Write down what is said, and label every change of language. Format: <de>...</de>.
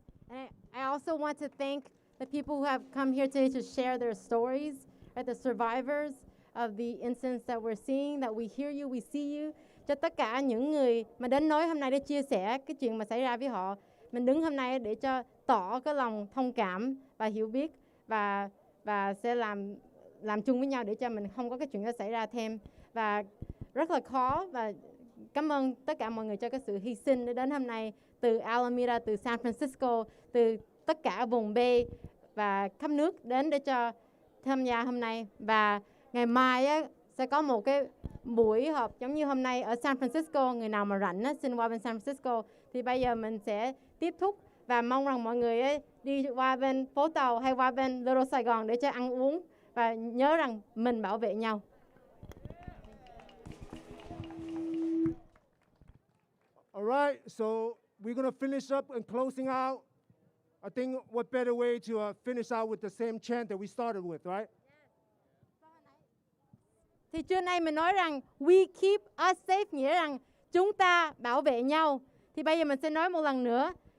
<en>And I also want to thank the people who have come here today to share their stories, right? The survivors of the incidents that we're seeing, that we hear you, we see you.</en> <vi>Cho tất cả những người mà đến nói hôm nay để chia sẻ cái chuyện mà xảy ra với họ, mình đứng hôm nay để cho tỏ cái lòng thông cảm và hiểu biết và sẽ làm chung với nhau để cho mình không có cái chuyện đó xảy ra thêm. Và rất là khó và cảm ơn tất cả mọi người cho cái sự hy sinh để đến hôm nay, từ Alameda, từ San Francisco, từ tất cả vùng B và khắp nước đến để cho tham gia hôm nay. Và ngày mai á, sẽ có một cái buổi họp giống như hôm nay ở San Francisco. Người nào mà rảnh á, xin qua bên San Francisco. Thì bây giờ mình sẽ tiếp thúc và mong rằng mọi người ấy, đi qua bên phố Tàu hay qua bên Little Sài Gòn để cho ăn uống và nhớ rằng mình bảo vệ nhau.</vi> <en>All right, so we're going to finish up and closing out. I think what better way to finish out with the same chant that we started with, right?</en> <vi>Thì trưa nay mình nói rằng</vi> <en>we keep us safe,</en> <vi>nghĩa rằng chúng ta bảo vệ nhau. Thì bây giờ mình sẽ nói một lần nữa.</vi>